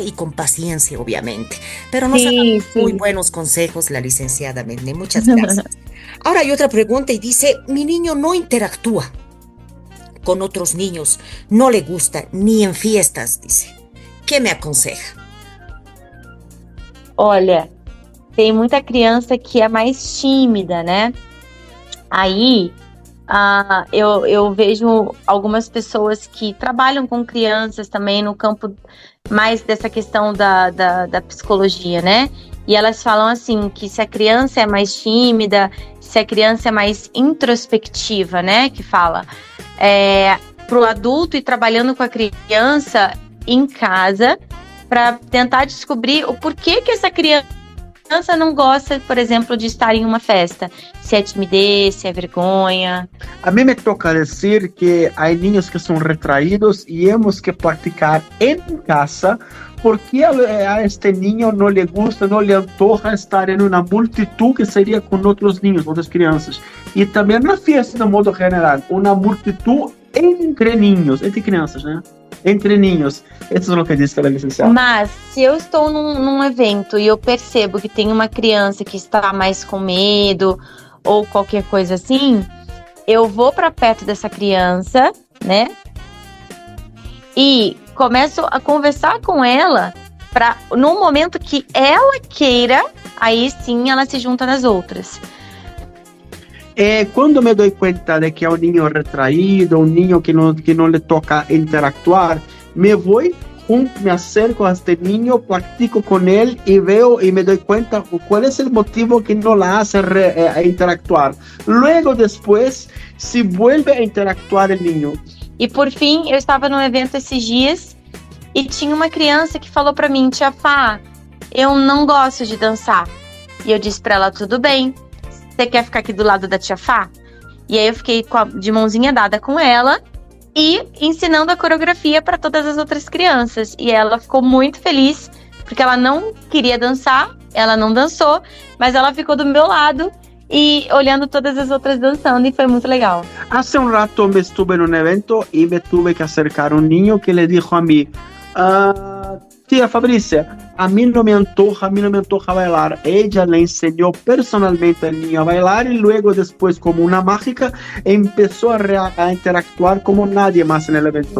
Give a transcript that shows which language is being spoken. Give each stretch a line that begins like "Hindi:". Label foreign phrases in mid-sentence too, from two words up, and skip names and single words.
Spanish: Y con paciencia, obviamente. Pero nos ha dado muy buenos consejos la licenciada Medné, muchas gracias. Ahora hay otra pregunta y dice, mi niño no interactúa con otros niños, no le gusta, ni en fiestas, dice. ¿Qué me aconseja?
Portuguese: Olha, tem muita criança que é mais tímida, né? Aí, eu vejo algumas pessoas que trabalham com crianças também no campo mais dessa questão da psicologia, né? E elas falam assim, que se a criança é mais tímida, se a criança é mais introspectiva, né? Que fala, pro adulto ir trabalhando com a criança em casa, para tentar descobrir o porquê que essa criança não gosta, por exemplo, de estar em uma festa. Se é timidez, se é vergonha.
Spanish: A mí me toca decir que hay niños que son retraídos y hemos que practicar en casa porque a este niño no le gusta, no le antoja estar en una multitud que sería con otros niños, otras crianças. Y también na fiesta, de modo general, una multitud entre niños, entre crianças, né?
Portuguese: Entre ninhos. Isso é o que disse pela licenciada. Mas, se eu estou num evento e eu percebo que tem uma criança que está mais com medo ou qualquer coisa assim, eu vou para perto dessa criança, né? E começo a conversar com ela para, no momento que ela queira, aí sim ela se junta nas outras. Quando me dou conta de que é um niño retraído, um niño que não lhe
Spanish: toca interactuar, me vou me acerco a este niño, practico con él y veo y me doy cuenta cuál es el motivo que no la hace interactuar. Luego, después, se vuelve a interactuar el niño.
Portuguese: E por fim, eu estava num evento esses dias e tinha uma criança que falou pra mim: tia Fá, eu não gosto de dançar. E eu disse pra ela: tudo bem, você quer ficar aqui do lado da tia Fá? E aí eu fiquei de mãozinha dada com ela e ensinando a coreografia para todas as outras crianças. E ela ficou muito feliz, porque ela não queria dançar, ela não dançou, mas ela ficou do meu lado e olhando todas as outras dançando, e foi muito legal.
Spanish: Hace un rato me estuve en un evento y me tuve que acercar a un niño que le dijo a mí: tía Fabricia, a mí no me antoja bailar. Ella le enseñó personalmente al niño a bailar y luego después, como una mágica, empezó a interactuar como nadie más en el evento.